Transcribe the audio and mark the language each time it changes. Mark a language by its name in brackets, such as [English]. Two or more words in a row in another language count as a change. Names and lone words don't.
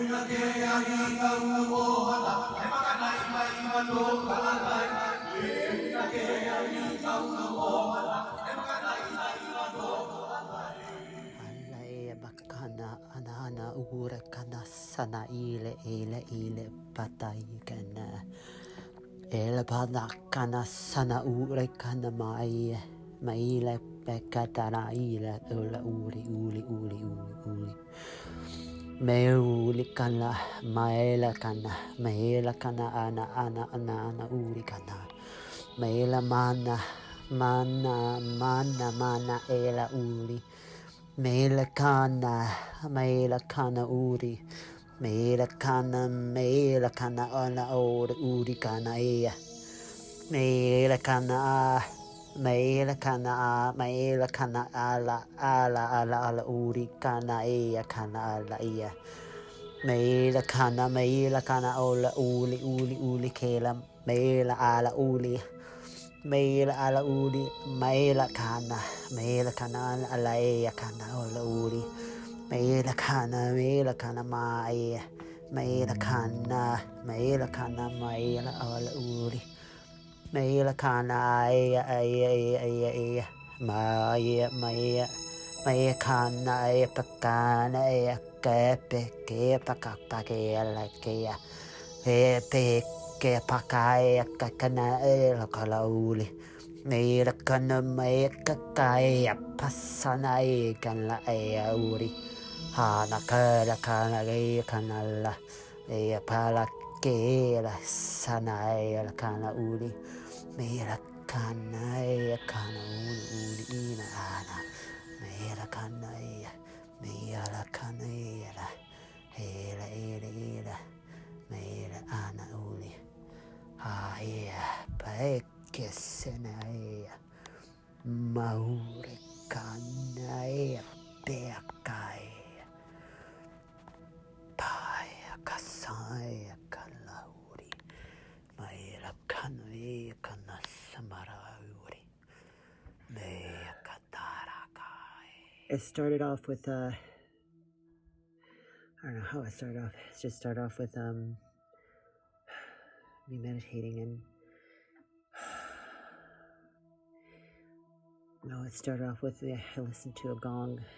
[English] Alai bakana anana ura kana sana ile patai kana ele bana kana sana ura kana mai pekatara ile ula uli meuli kana maela kana ana uri kana maela mana ela uri Mela kana uri. Mela kana ona ora uri kana ea. Mela kana ala uri kana ea kana ala ea. Mela kana ola uli kela. Mela ala uli. Mela ala uri, mela kana ala ea kana ola uri, mela kana mai, mela kana maela ola uri, mela kana ea, maia kana ea pakana ea kepe pakapake ala kea, ke pakai kakana la kalauli mera kana mai kakai pasana kan la uri hana kala kana kanala pala ke la sana la kana uri mera kana uri ina ana mera kana mera kana era mera ana uri Paekessenaia Maurikanaia Beakai Paia Kasaia Kalauri Maira Kanui Kanasamarauri Mea Katarakai. It started off with I don't know how it started off. It's just started off with me meditating and no, it started off with I listened to a gong.